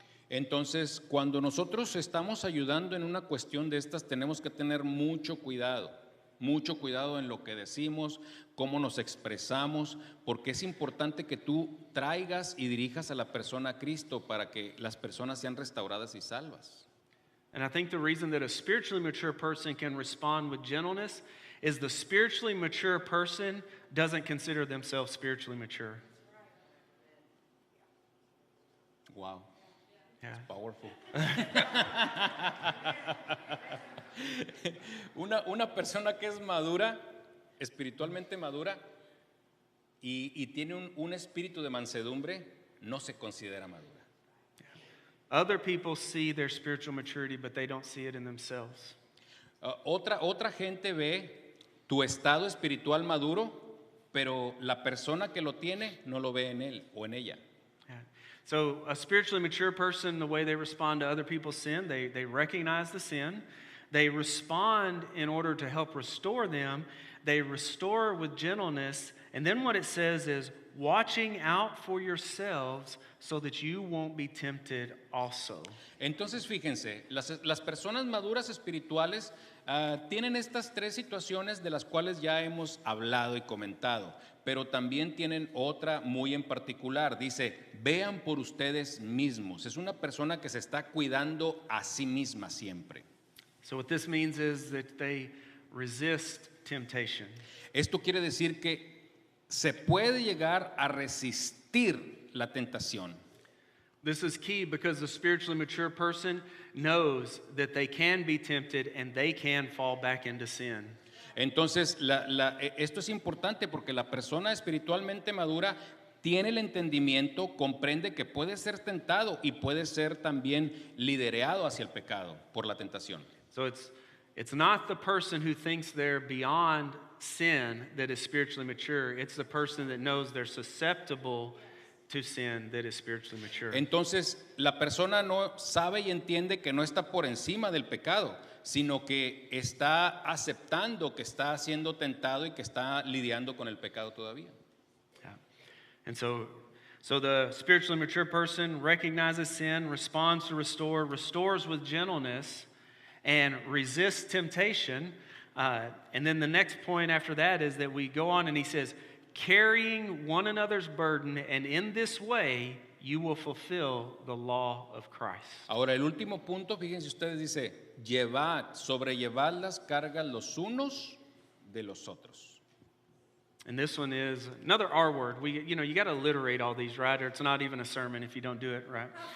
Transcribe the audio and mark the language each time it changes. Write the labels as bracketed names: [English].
[Spanish] Entonces, cuando nosotros estamos ayudando en una cuestión de estas, tenemos que tener mucho cuidado en lo que decimos, cómo nos expresamos, porque es importante que tú traigas y dirijas a la persona a Cristo para que las personas sean restauradas y salvas. [English] And I think the reason that a spiritually mature person can respond with gentleness is the spiritually mature person doesn't consider themselves spiritually mature. Wow, Yeah. it's powerful. [Spanish] Una persona que es madura, espiritualmente madura, y tiene un espíritu de mansedumbre, no se considera madura. [English] Other people see their spiritual maturity, but they don't see it in themselves. [Spanish] Otra gente ve tu estado espiritual maduro, pero la persona que lo tiene no lo ve en él o en ella. [English] Yeah. So a spiritually mature person, the way they respond to other people's sin, they recognize the sin. They respond in order to help restore them. They restore with gentleness. And then what it says is, watching out for yourselves so that you won't be tempted also. [Spanish] Entonces, fíjense, las personas maduras espirituales tienen estas tres situaciones de las cuales ya hemos hablado y comentado, pero también tienen otra muy en particular. Dice, vean por ustedes mismos. Es una persona que se está cuidando a sí misma siempre. [English] So what this means is that they resist temptation. [Spanish] Esto quiere decir que se puede llegar a resistir la tentación. [English] This is key because the spiritually mature person knows that they can be tempted and they can fall back into sin. [Spanish] Entonces, esto es importante porque la persona espiritualmente madura tiene el entendimiento, comprende que puede ser tentado y puede ser también liderado hacia el pecado por la tentación. [English] So it's not the person who thinks they're beyond sin that is spiritually mature. It's the person that knows they're susceptible to sin that is spiritually mature. [Spanish] Entonces, la persona no sabe y entiende que no está por encima del pecado, sino que está aceptando que está siendo tentado y que está lidiando con el pecado todavía. [English] Yeah. And so the spiritually mature person recognizes sin, responds to restore, restores with gentleness, and resists temptation. And then the next point after that is that we go on and he says, carrying one another's burden, and in this way you will fulfill the law of Christ. [Spanish] Ahora, el último punto, fíjense ustedes, dice, sobrellevad las cargas los unos de los otros. [English] And this one is another R word. You got to alliterate all these, right? Or it's not even a sermon if you don't do it right.